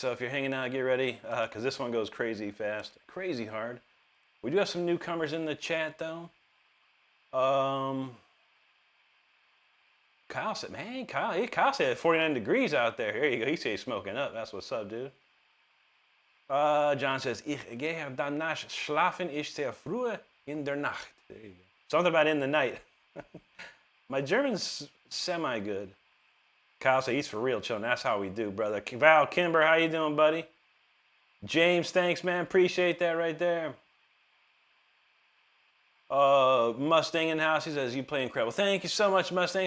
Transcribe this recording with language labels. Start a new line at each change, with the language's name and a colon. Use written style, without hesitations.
English: So if you're hanging out, get ready, because this one goes crazy fast, crazy hard. We do have some newcomers in the chat, though. Kyle said, man, Kyle said 49 degrees out there. Here you go. He said he's smoking up. That's what's up, dude. John says,
German: Ich gehe danach schlafen, ich sehr früh in der Nacht.
English: There you go. Something about in the night. My German's semi-good. Kyle said he's for real chilling. That's how we do, brother. Val Kimber, how you doing, buddy? James, thanks, man. Appreciate that right there. Mustang in the house. He says, you play incredible. Thank you so much, Mustang.